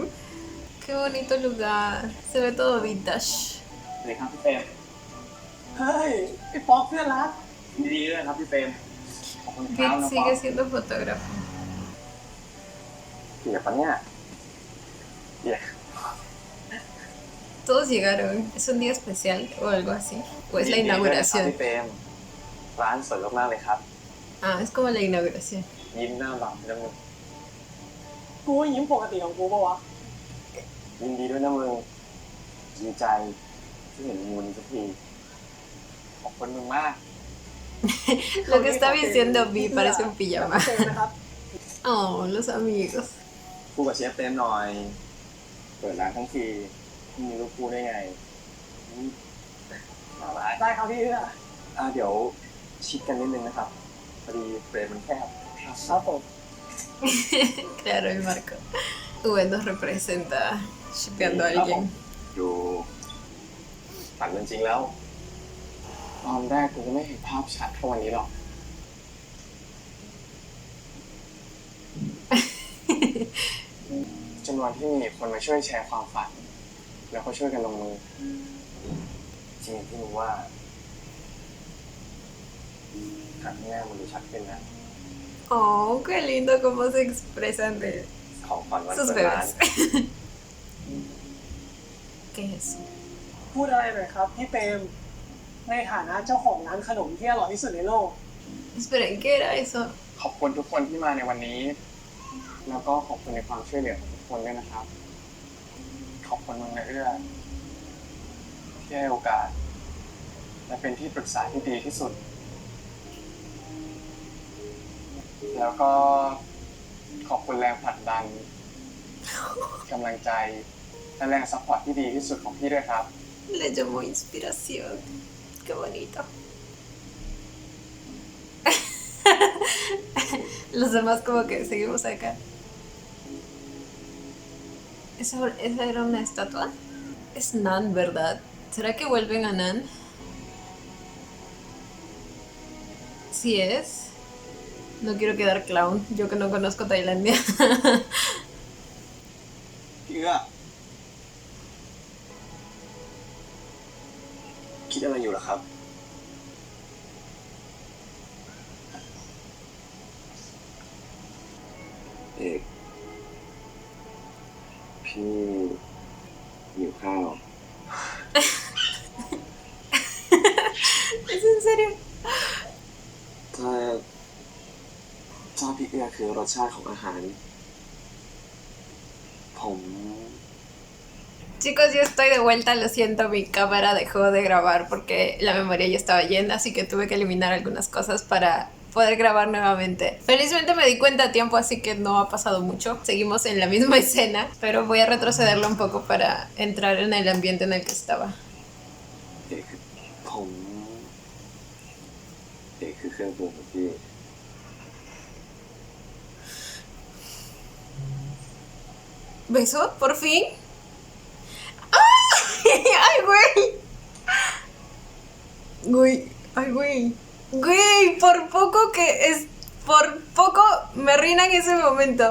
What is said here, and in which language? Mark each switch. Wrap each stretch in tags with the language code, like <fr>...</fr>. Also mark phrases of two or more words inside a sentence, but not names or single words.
<es>Qué bonito lugar. Se ve todo vintage.</es> <th>สวัสดีครับพี่เฟรม เฮ้ยไอ้ป๊อกเพื่อนรัก ดีๆด้วยครับพี่เฟรมขอบคุณครับ Vic น้องป๊อ</th> <es>sigue</es> <th>ป</th> <es>siendo fotógrafo.</es> <th>เปียกปะเนี่ยเปียก</th> <es>Todos llegaron. ¿Es un día especial o algo así? ¿O es la</es> <th>ยินดีด้วยนะครับ</th> <es>inauguración?</es> <th>พี่เฟรมร้านสวยมากๆเลยครับ</th> <es>Ah, es como la inauguración.</es> <th>ยิ้มหน้าบานนะมึง กูว่ายิ้มปกติของกูปะวะ ยินดีด้วยนะมึงดีใจที่เห็นมูลสักที ขอบคุณมึงมาก</th> <es>Lo que está vistiendo Vi parece un</es> <th>เจ</th> <es>pijama.</es> <th>อนะครับ</th> <es>Oh, los amigos.</es> <th>คู่กับเชฟเต็มหน่อย เปิดร้านทั้งทีไม่มีลูกคู่ได้ไงมาร้าน ได้ครับพี่เอื้อ เดี๋ยวชิดกันนิดนึงนะครับพอดีเฟรมมันแคบ ครับผม</th> <es>Claro, el marco. V nos representa shipeando a alguien.</es> <th>ดูฝันเป็นจริงแล้ว ตอนแรกกูก็ไม่เห็นภาพชัดเท่าวันนี้หรอก จนวันที่มีคนมาช่วยแชร์ความฝัน แล้วก็ช่วยกันลงมือ จริงที่มึงว่าครั้งหน้ามันดูชัดขึ้นนะ</th> <es>Oh, qué lindo cómo se expresan de</es> <th>ของขวัญวัน</th> <es>sus</es> <th>เปิดร้าน</th> <es>bebés. ¿Qué es eso?</es> <th>พูดอะไรหน่อยครับพี่เปรมในฐานะเจ้าของร้านขนมที่อร่อยที่สุดในโลก</th> <es>Esperen, ¿qué era eso?</es> <th>ขอบคุณทุกคนที่มาในวันนี้ แล้วก็ขอบคุณในความช่วยเหลือของทุกคนด้วยนะครับ ขอบคุณมึงนะเอื้อที่ให้โอกาส และเป็นที่ปรึกษาที่ดีที่สุด แล้วก็ขอบคุณแรงผลักดันกำลังใจและแรงซัพพอร์ตที่ดีที่สุดของพี่ด้วยครับ</th> <es>Le llamó inspiración. Qué bonito. Los demás como que seguimos acá. ¿Esa era una estatua? Es Nan, ¿verdad? ¿Será que vuelven a Nan? Sí es. No quiero quedar clown, yo que no conozco Tailandia.</es> <th>พี่เอื้อคิดอะไรอยู่ล่ะครับ เอกพี่หิวข้าว</th> <es>¿Es en serio?</es> <th>ถ้าพี่เอื้อคือรสชาติของอาหาร ผม</th> <es>Chicos, yo estoy de vuelta, lo siento, mi cámara dejó de grabar porque la memoria ya estaba llena, así que tuve que eliminar algunas cosas para poder grabar nuevamente. Felizmente me di cuenta a tiempo, así que no ha pasado mucho. Seguimos en la misma escena, pero voy a retrocederla un poco para entrar en el ambiente en el que estaba.</es> <th>เอกคือผมเอกคือเครื่องปรุงของพี่</th> <es>¿Beso? ¿Por fin? ¡Ah! Güey, ay, güey. Güey, por poco me arruinan ese momento.</es>